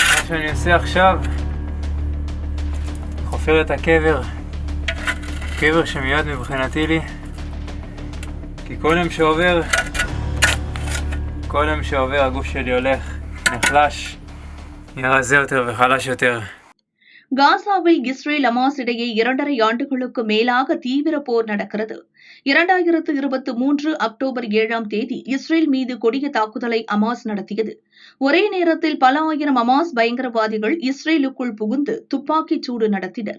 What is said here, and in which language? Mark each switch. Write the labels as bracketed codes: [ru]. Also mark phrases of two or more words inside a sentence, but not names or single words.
[he] שאני עושה עכשיו, חופר את הקבר, קבר שמיועד מבחינתי לי, כי כל יום שעובר הגוף שלי הולך, נחלש, נהיה רזה יותר וחלש יותר. [ta] காசாவில் இஸ்ரேல் ஹமாஸ் இடையே 2.5 ஆண்டுகளுக்கு மேலாக தீவிர போர் நடக்கிறது. 2023 அக்டோபர் 7ஆம் தேதி இஸ்ரேல் மீது கொடிய தாக்குதலை ஹமாஸ் நடத்தியது. ஒரே நேரத்தில் பல ஆயிரம் ஹமாஸ் பயங்கரவாதிகள் இஸ்ரேலுக்குள் புகுந்து துப்பாக்கிச் சூடு நடத்தினர்.